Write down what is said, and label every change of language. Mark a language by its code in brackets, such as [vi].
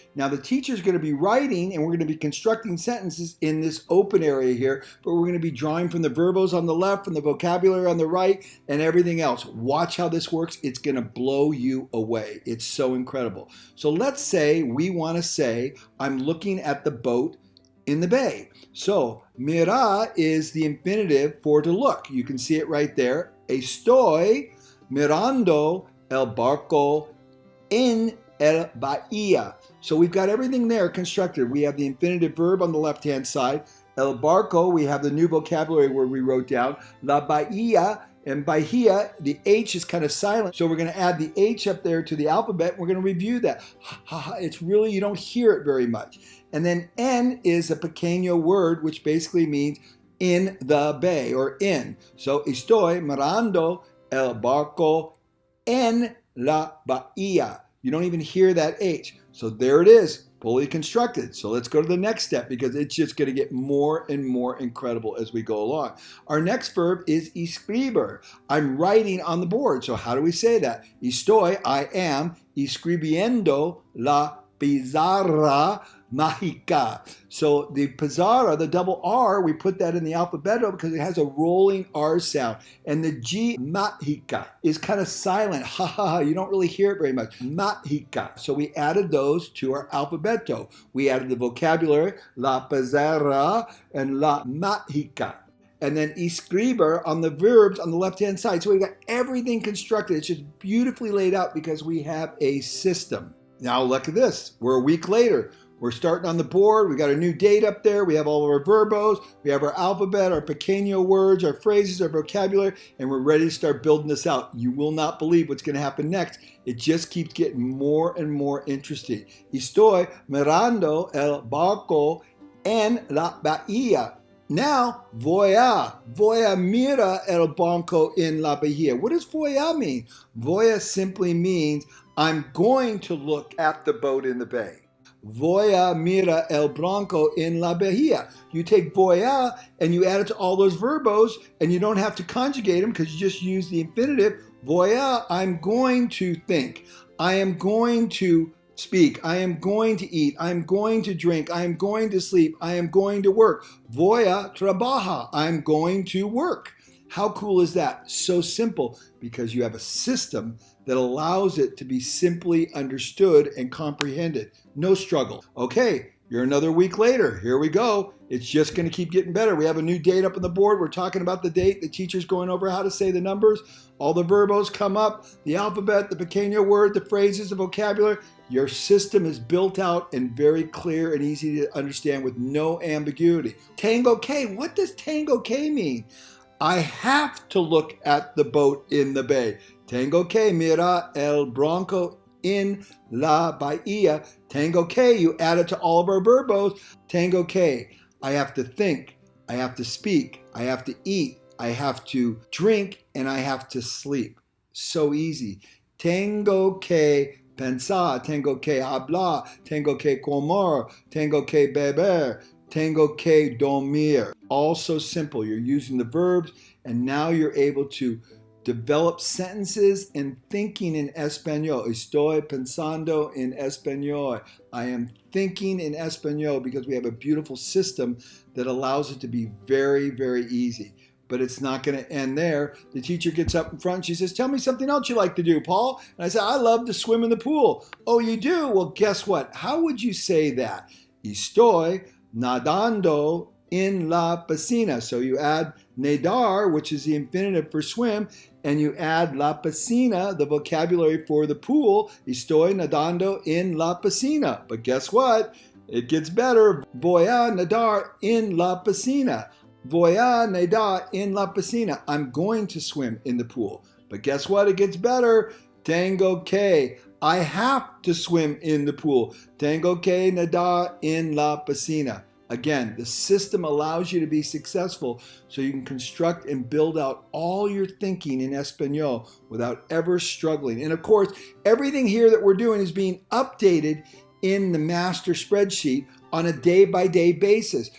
[en] Now the teacher's going to be writing and we're going to be constructing sentences in this open area here, but we're going to be drawing from the verbos on the left, from the vocabulary on the right, and everything else. Watch how this works. It's going to blow you away. It's so incredible. So let's say we want to say, I'm looking at the boat in the bay. So mirar is the infinitive for to look. You can see it right there. [es] Estoy mirando el barco en el bahía. [en] So we've got everything there constructed. We have the infinitive verb on the left-hand side. El barco, we have the new vocabulary word we wrote down. La bahía, and bahía, the H is kind of silent. So we're going to add the H up there to the alphabet. We're going to review that. It's really, you don't hear it very much. And then en is a pequeño word, which basically means in the bay or in. So [es] estoy mirando el barco en la bahía. [en] You don't even hear that H. So there it is, fully constructed. So let's go to the next step because it's just going to get more and more incredible as we go along. Our next verb is escribir. I'm writing on the board. So how do we say that? [es] Estoy, [en] I am, [es] escribiendo la pizarra mágica. [en] So the pizarra, the double R, we put that in the alphabeto because it has a rolling R sound. And the G, mágica, is kind of silent. Ha ha ha, you don't really hear it very much. Mágica. So we added those to our alphabeto. We added the vocabulary, la pizarra and la mágica. And then escribir on the verbs on the left-hand side. So we've got everything constructed. It's just beautifully laid out because we have a system. Now look at this. We're a week later. We're starting on the board. We got a new date up there. We have all of our verbos. We have our alphabet, our pequeño words, our phrases, our vocabulary, and we're ready to start building this out. You will not believe what's going to happen next. It just keeps getting more and more interesting. [es] Estoy mirando el barco en la bahía. Now, voy a mirar el barco en la bahía. [en] What does voy a mean? Voy a simply means I'm going to look at the boat in the bay. [es] Voy a mirar el barco en la bahía. [en] You take voy a and you add it to all those verbos and you don't have to conjugate them because you just use the infinitive. Voy a, I'm going to think. I am going to speak. I am going to eat. I am going to drink. I am going to sleep. I am going to work. [es] Voy a trabajar. [en] I'm going to work. How cool is that? So simple because you have a system that allows it to be simply understood and comprehended. No struggle. Okay, you're another week later. Here we go. It's just going to keep getting better. We have a new date up on the board. We're talking about the date. The teacher's going over how to say the numbers. All the verbos come up, the alphabet, the pequeño word, the phrases, the vocabulary. Your system is built out and very clear and easy to understand with no ambiguity. Tango K. What does Tango K mean? I have to look at the boat in the bay. [es] Tengo que mirar el barco en la bahía. [en] Tengo que, you add it to all of our verbos. Tengo que, I have to think, I have to speak, I have to eat, I have to drink, and I have to sleep. So easy. [es] Tengo que pensar, tengo que hablar, tengo que comer, tengo que beber, tengo que dormir. [en] All so simple. You're using the verbs, and now you're able to develop sentences and thinking in Español. [es] Estoy pensando en Español. [en] I am thinking in Español because we have a beautiful system that allows it to be very, very easy. But it's not going to end there. The teacher gets up in front. She says, tell me something else you like to do, Paul. And I said, I love to swim in the pool. Oh, you do? Well, guess what? How would you say that? [es] Estoy nadando en la piscina. [en] So you add nadar, which is the infinitive for swim, and you add la piscina, the vocabulary for the pool. [es] Estoy nadando en la piscina. [en] But guess what? It gets better. [es] Voy a nadar en la piscina. Voy a nadar en la piscina. [en] I'm going to swim in the pool. But guess what? It gets better. [es] Tengo que. [en] I have to swim in the pool. [es] Tengo que nadar en la piscina. [en] Again, the system allows you to be successful so you can construct and build out all your thinking in Español without ever struggling. And of course, everything here that we're doing is being updated in the master spreadsheet on a day-by-day basis.